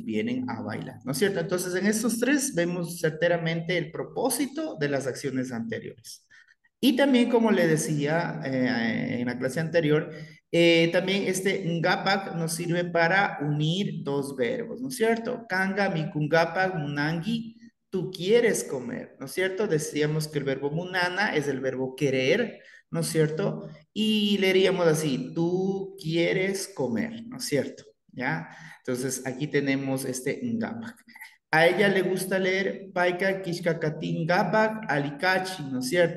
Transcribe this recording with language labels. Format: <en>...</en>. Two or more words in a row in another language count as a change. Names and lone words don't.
<es>Vienen a bailar, ¿no es cierto? Entonces, en estos tres vemos certeramente el propósito de las acciones anteriores. Y también, como le decía en la clase anterior, también este ngapak nos sirve para unir dos verbos, ¿no es cierto?</es> <qu>Kanga, mikungapak, munangi,</qu> <es>tú quieres comer, ¿no es cierto? Decíamos que el verbo munana es el verbo querer, ¿no es cierto? Y leeríamos así, tú quieres comer, ¿no es cierto? ¿Ya? Entonces, aquí tenemos este ngapak. A ella le gusta leer</es> <qu>Paika Kishkakatin Gapak Alikachi,</qu> <es>¿no es cierto?</es>